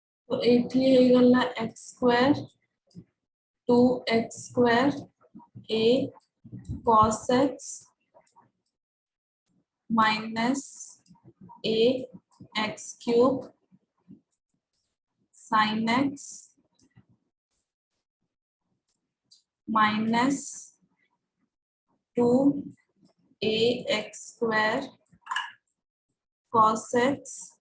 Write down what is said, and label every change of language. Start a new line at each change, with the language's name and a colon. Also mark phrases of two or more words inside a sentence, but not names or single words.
Odia: ତୋ ଏଠି ହେ ଗଲା
English: x square 2x square a cos x minus a x cube sin x minus 2 a x square cos x